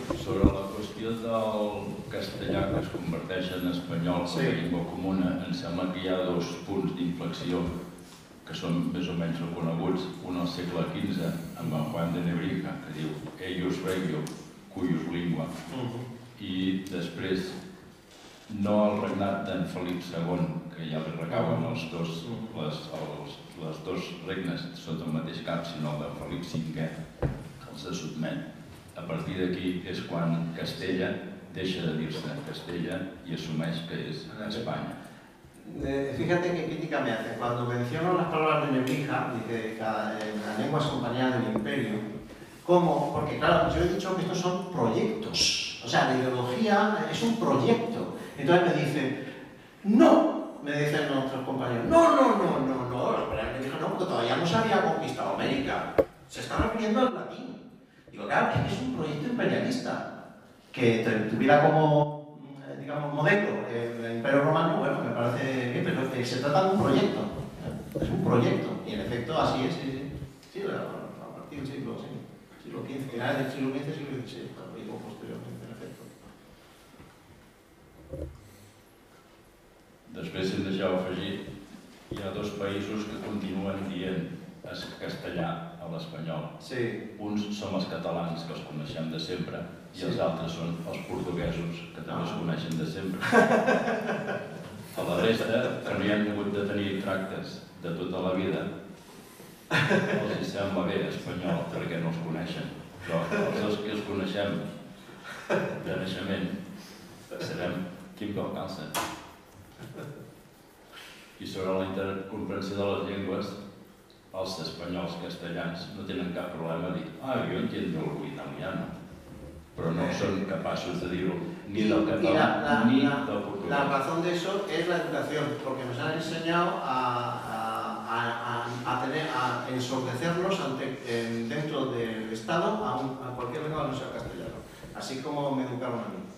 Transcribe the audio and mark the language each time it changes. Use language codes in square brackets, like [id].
[ca] Sobre la qüestió del castellà que es converteix en espanyol com a llengua comuna, em sembla que hi ha dos punts d'inflexió que són més o menys reconeguts, un al segle XV amb en Juan de Nebrija, que diu [la] eius regio, cuius lingua, [ca] i després no el regnat d'en Felip II, que ja li recauen les dos regnes sota el mateix cap, sinó el de Felip V, que els sotmet. A partir d'aquí és quan Castella deixa de dir-se Castella i assumeix que és Espanya. [es] Fíjate qué crítica me hace. Cuando menciono las palabras de Nebrija, dice que la lengua es compañera del imperio, ¿cómo? Porque claro, yo he dicho que estos son proyectos, o sea, la ideología es un proyecto. Entonces me dicen, no, me dicen nuestros compañeros, no, pero Nebrija no, porque todavía no se había conquistado América, se está refiriendo al latín. Digo, claro, es que es un proyecto imperialista, que tuviera como, digamos, modelo el Imperio Romano. Bueno, me parece bien, pero se trata de un proyecto, es un proyecto, y en efecto así es, sí, a partir del siglo XV, finales del siglo XV, siglo XVI, y posteriormente, en efecto. [ca] Després, si em deixeu afegir, hi ha 2 països que continuen dient castellà a l'espanyol. Sí. Uns som els catalans, que els coneixem de sempre, i els altres són els portuguesos, que també es coneixen de sempre. A la resta, que no hi han hagut de tenir tractes de tota la vida, els sembla bé espanyol perquè no els coneixen. Però els que els coneixem de naixement serem Quim Calcàcer. I sobre la intercomprensió de les llengües, els espanyols castellans no tenen cap problema a dir [es] jo entiendo algo italiano, [ca] però no son capaços de dir-ho ni del català ni del portuguès. [es] La razón de eso es la educación, porque nos han enseñado a ensordecernos dentro del Estado a cualquier lengua que no sea castellano, así como me educaron a mí.